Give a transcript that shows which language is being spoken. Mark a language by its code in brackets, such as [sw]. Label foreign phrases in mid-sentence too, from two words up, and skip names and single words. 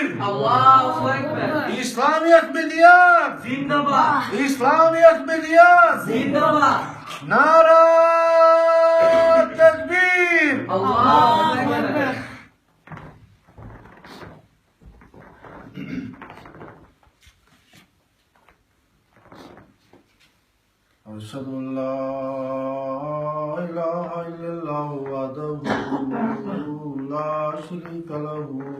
[ar] الله أكبر. [ur] اسلامِ احمدیت! Zindabad. اسلامِ احمدیت! Zindabad. نعرۂ تکبیر! [ar] الله أكبر. أشهد أن لا إله إلا الله وحده لا شريك له